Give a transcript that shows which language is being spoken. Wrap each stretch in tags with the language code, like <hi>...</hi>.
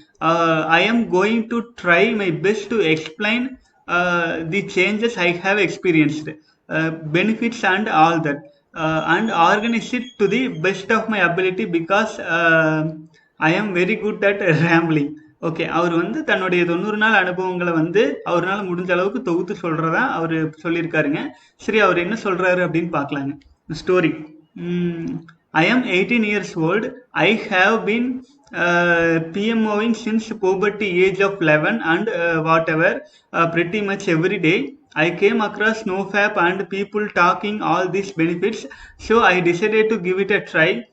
<en>I am going to try my best to explain the changes I have experienced, benefits and all that, and organize it to the best of my ability because I am very good at rambling.</en> <ta>Okay. அவர் வந்து தன்னுடைய 90 நாள் அனுபவங்கள வந்து அவர்னால முடிஞ்ச அளவுக்கு தொகுத்து சொல்றதா அவரு சொல்லியிருக்காருங்க. சரி, அவர் என்ன சொல்றாரு அப்படின்னு பார்க்கலாங்க.</ta> <en>Story. I am 18 years old. I have been PMOing since puberty age of 11 and whatever, pretty much every day. I came across NoFap and people talking all these benefits, so I decided to give it a try.</en>